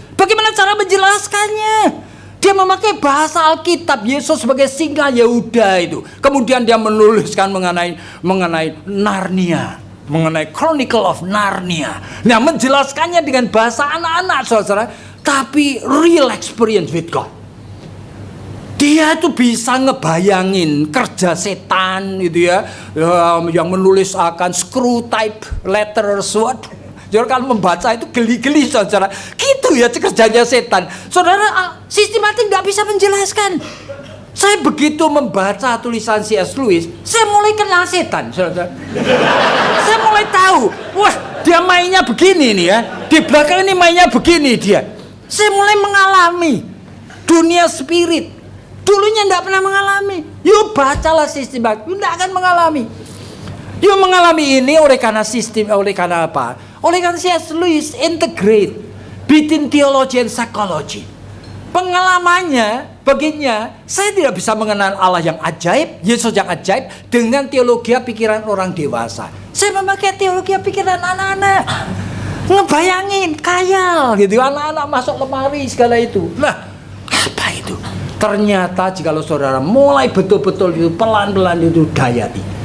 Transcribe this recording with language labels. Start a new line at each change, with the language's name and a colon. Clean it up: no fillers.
Indonesian: Bagaimana cara menjelaskannya? Dia memakai bahasa Alkitab, Yesus sebagai singa Yehuda itu. Kemudian dia menuliskan mengenai Narnia, mengenai Chronicle of Narnia. Nah, menjelaskannya dengan bahasa anak-anak, saudara.
English: Tapi real experience with God.
Indonesian: Dia itu bisa ngebayangin kerja setan gitu ya, yang menulis akan screw type letters. Jadi kalau membaca itu geli-geli, saudara. Gitu ya kerjanya setan. Saudara, sistematik nggak bisa menjelaskan. Saya begitu membaca tulisan C.S. Lewis, saya mulai kenal setan, saudara. Saya mulai tahu, wah dia mainnya begini nih ya. Di belakang ini mainnya begini dia. Saya mulai mengalami dunia spirit. Dulunya tidak pernah mengalami. Yuk bacalah sistematik, tidak akan mengalami. Yuk mengalami ini oleh karena sistem, oleh karena apa? Oleh karena C.S.
English: Lewis integrate between theology and psychology.
Indonesian: Pengalamannya, baginya, saya tidak bisa mengenal Allah yang ajaib, Yesus yang ajaib dengan teologi pikiran orang dewasa. Saya memakai teologi pikiran anak-anak. Ngebayangin, khayal gitu, anak-anak masuk lemari segala itu. Nah, apa itu? Ternyata jikalau saudara mulai betul-betul itu pelan-pelan itu dayati.